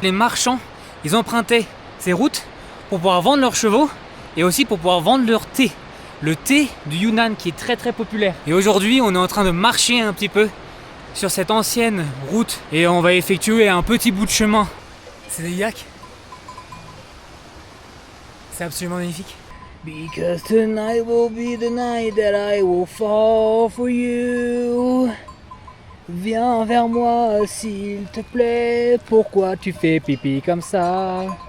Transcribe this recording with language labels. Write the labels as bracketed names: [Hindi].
[French] Les marchands, ils empruntaient ces routes pour pouvoir vendre leurs chevaux et aussi pour pouvoir vendre leur thé. Le thé du Yunnan qui est très très populaire. Et aujourd'hui, on est en train de marcher un petit peu sur cette ancienne route et on va effectuer un petit bout de chemin. C'est des yaks. C'est absolument magnifique. [English] Because tonight will be the night that I will fall for you. [French] Viens vers moi s'il te plaît. Pourquoi tu fais pipi comme ça?